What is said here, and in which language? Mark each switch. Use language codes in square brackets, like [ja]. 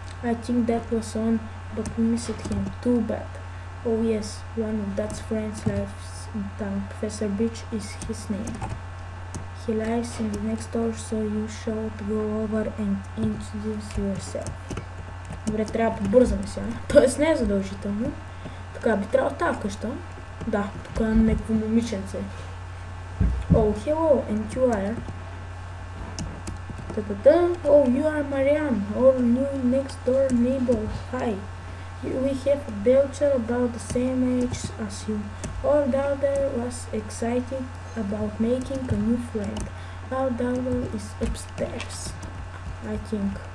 [en] I think that was on, but we missed him. Too bad. Oh yes, one of Dad's friends lives in town. Professor Beach is his name. He lives in the next door, so you should go over and introduce yourself. [bg] Добре, трябва да побързаме сега. Тоест не е задължително. Така, би трябвало тази къща. Да, тук е някакво момиченце. [en] Oh, hello, and you are? Oh, you are Marian, our new next door neighbor. Hi. We have a daughter about the same age as you. Our daughter was excited about making a new friend. Our daughter is upstairs, I think.